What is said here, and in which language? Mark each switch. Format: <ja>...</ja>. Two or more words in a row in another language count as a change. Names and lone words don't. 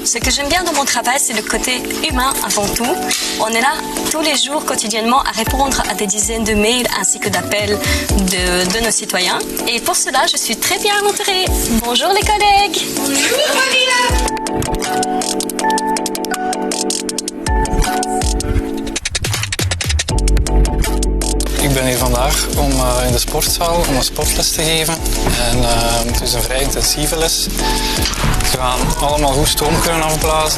<fr>Ce que j'aime bien dans mon travail, c'est le côté humain avant tout. On est là tous les jours, quotidiennement, à répondre à des dizaines de mails ainsi que d'appels de nos citoyens. Et pour cela, je suis très bien entourée. Bonjour les collègues. Bonjour</fr> <nl>Ik ben hier vandaag om in de sportzaal om een sportles te geven. En het is een vrij intensieve les. Ze gaan allemaal goed stoom kunnen afblazen.</nl>